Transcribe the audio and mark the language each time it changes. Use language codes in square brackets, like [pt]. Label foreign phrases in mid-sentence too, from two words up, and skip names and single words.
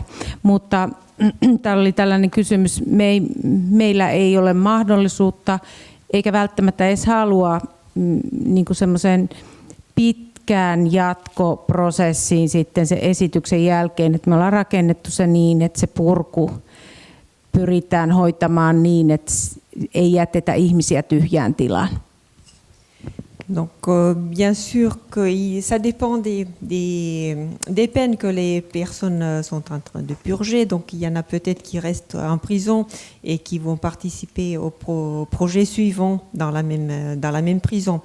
[fi] Mutta täällä oli tällainen kysymys, meillä ei ole mahdollisuutta eikä välttämättä edes halua niin kuin semmoisen pitkään jatkoprosessiin sitten sen esityksen jälkeen, että me ollaan rakennettu se niin, että se purku pyritään hoitamaan niin, että ei jätetä ihmisiä tyhjään tilaan. [fr] Donc, bien sûr que ça dépend des peines que les personnes sont en train de purger. Donc, il y en a peut-être qui restent en prison et qui vont participer au projet suivant dans la même prison.